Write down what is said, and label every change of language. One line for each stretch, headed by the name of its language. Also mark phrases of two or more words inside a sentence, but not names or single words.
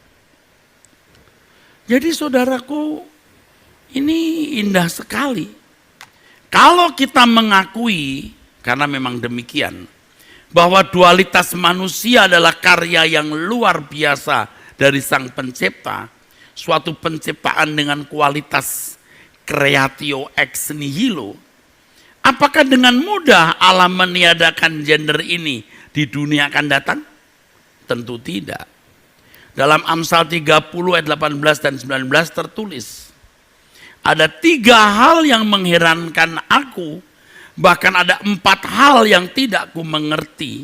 Indonesian: Jadi saudaraku, ini indah sekali. Kalau kita mengakui, karena memang demikian, bahwa dualitas manusia adalah karya yang luar biasa dari Sang Pencipta, suatu penciptaan dengan kualitas
Latin: creatio ex nihilo,
Indonesian: apakah dengan mudah Allah meniadakan gender ini di dunia akan datang? Tentu tidak. Dalam Amsal 30 ayat 18 dan 19 tertulis, ada 3 hal yang mengherankan aku, bahkan ada 4 hal yang tidak ku mengerti.